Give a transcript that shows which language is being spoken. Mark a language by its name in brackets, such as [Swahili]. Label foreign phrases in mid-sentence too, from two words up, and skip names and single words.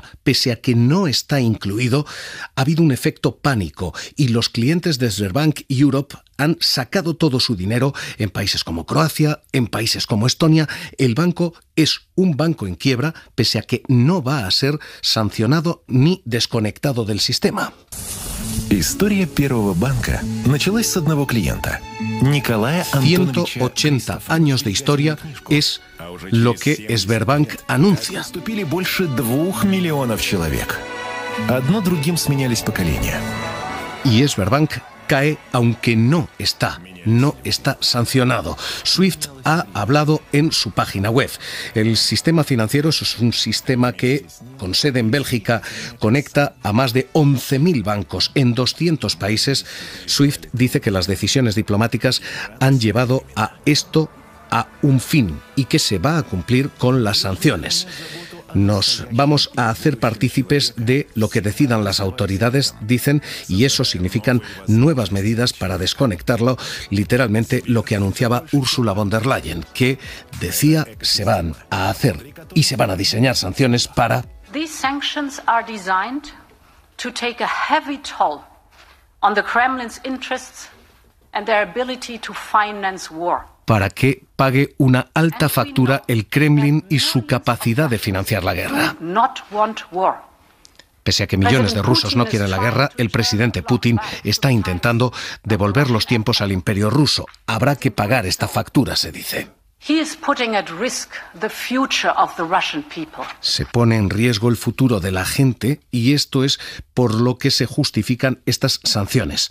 [Spanish] Pese a que no está incluido, ha habido un efecto pánico y los clientes de Sberbank Europe han sacado todo su dinero en países como Croacia, en países como Estonia. El banco es un banco en quiebra, pese a que no va a ser sancionado ni desconectado del sistema. [Russian] История первого банка началась с одного клиента, Николая Антоновича. [Spanish] 180 años de historia es lo que Sberbank anuncia. [Russian] Вступили больше 2 миллионов человек. Одно другим сменялись поколения. [Spanish] Y Sberbank cae aunque no está sancionado. SWIFT ha hablado en su página web. El sistema financiero es un sistema que, con sede en Bélgica, conecta a más de 11.000 bancos en 200 países. SWIFT dice que las decisiones diplomáticas han llevado a esto a un fin y que se va a cumplir con las sanciones. Nos vamos a hacer partícipes de lo que decidan las autoridades, dicen, y eso significan nuevas medidas para desconectarlo, literalmente lo que anunciaba Ursula von der Leyen, que decía se van a hacer y se van a diseñar sanciones para... [English] These sanctions are designed to take a heavy toll on the Kremlin's interests and their ability to finance war. [Spanish] Para que pague una alta factura el Kremlin y su capacidad de financiar la guerra. Pese a que millones de rusos no quieren la guerra, el presidente Putin está intentando devolver los tiempos al imperio ruso. Habrá que pagar esta factura, se dice. Se pone en riesgo el futuro de la gente y esto es por lo que se justifican estas sanciones.